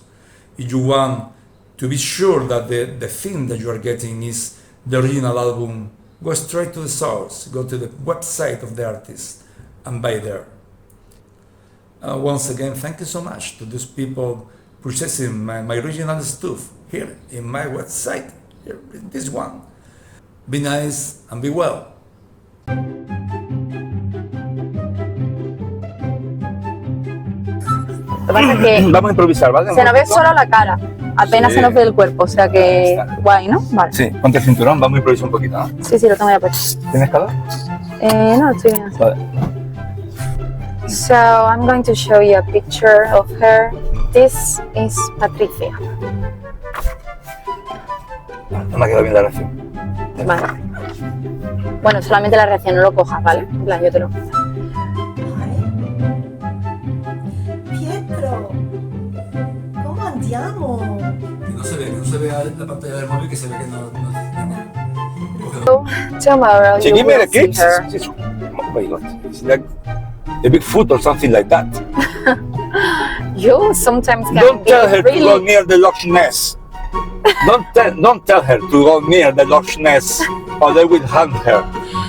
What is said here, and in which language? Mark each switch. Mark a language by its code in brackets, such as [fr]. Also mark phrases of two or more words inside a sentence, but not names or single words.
[en] If you want to be sure that the thing that you are getting is the original album, go straight to the source, go to the website of the artist and buy there. Once again, thank you so much to those people purchasing my original stuff here in my website, here, this one. Be nice and be well. [es] Lo que pasa es que Vamos a improvisar, ¿vale? se nos ve solo la cara, apenas Sí. se nos ve el cuerpo, o sea que Ahí está. guay, ¿no? Vale. Sí, ponte el cinturón, vamos a improvisar un poquito, ¿no? Sí, lo tengo ya puesto. ¿Tienes calor? No, estoy bien. Vale. [en] So I'm going to show you a picture of her. This is Patricia. [es] No me ha quedado bien la reacción. Vale. Bueno, solamente la reacción, no lo cojas, ¿vale? En plan, yo te lo... [it] Pietro, come andiamo? [es] Que no se ve la pantalla del móvil, que se ve que no. [en] So, tomorrow She you give me will the see kids. her. Oh my God. It's like a big foot or something like that. You sometimes can Don't be tell her to go really... near the Loch Ness. Don't tell her to go near the Loch Ness, or they will hang her.